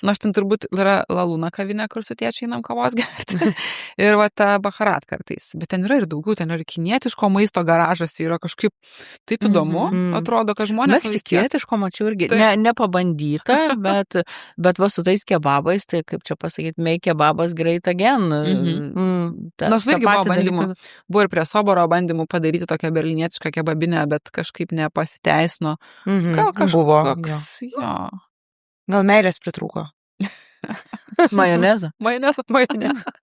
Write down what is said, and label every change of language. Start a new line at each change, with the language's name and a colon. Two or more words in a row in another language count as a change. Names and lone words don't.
Lithuanian: Na, aš ten turbūt yra Lalūna kavinė, kur su tėčiai einam kavos gerti. Ir va ta Baharat kartais. Bet ten yra ir daugiau, ten yra kinietiško maisto garažas, yra kažkaip taip įdomu. Atrodo, kad žmonės... Meksikietiško mačiau irgi, Taip. nepabandyta, bet va su tais kebabais, tai kaip čia pasakyti,
English: make kebabas great again.
Lithuanian: Nors irgi buvo bandymų. Buvo ir prie Soboro bandymų padaryti tokią berlinietišką kebabinę, bet kažkaip nepasiteisino. Gal kažkoks, jo. Gal meilės pritrūko. Majonezą. Majonezą.